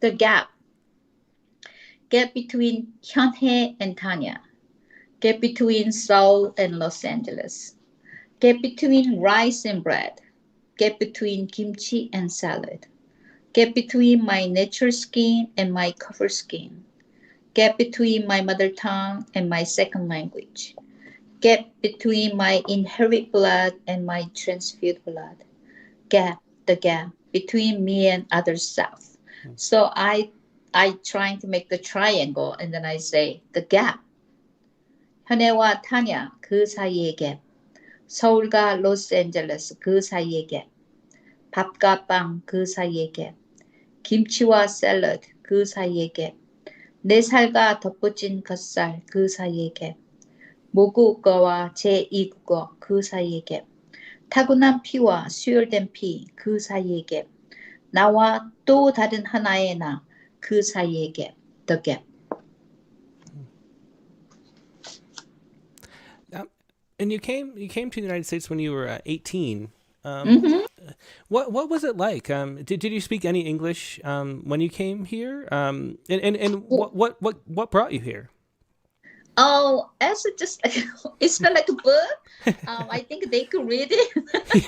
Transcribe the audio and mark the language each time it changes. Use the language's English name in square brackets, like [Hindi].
[English] The gap between Hyonhye and Tanya, gap between Seoul and Los Angeles, gap between rice and bread, gap between kimchi and salad, gap between my natural skin and my cover skin, gap between my mother tongue and my second language, gap between my inherited blood and my transfused blood, the gap between me and other self. So I trying to make the triangle, and then I say the gap. [Korean] 현애와 타냐 그 사이의 갭, 서울과 로스앤젤레스 그 사이의 갭, 밥과 빵 그 사이의 갭, 김치와 샐러드 그 사이의 갭, 내 살과 덧붙인 겉살 그 사이의 갭, 모국어와 제2국어 그 사이의 갭, 타고난 피와 수혈된 피 그 사이의 갭, 나와 또 다른 하나의 나 그 사이의 갭, [English] the gap. And you came to the United States when you were 18. What was it like? Did you speak any English when you came here? And what brought you here? Oh, as it just it's not like a book. I think they could read it.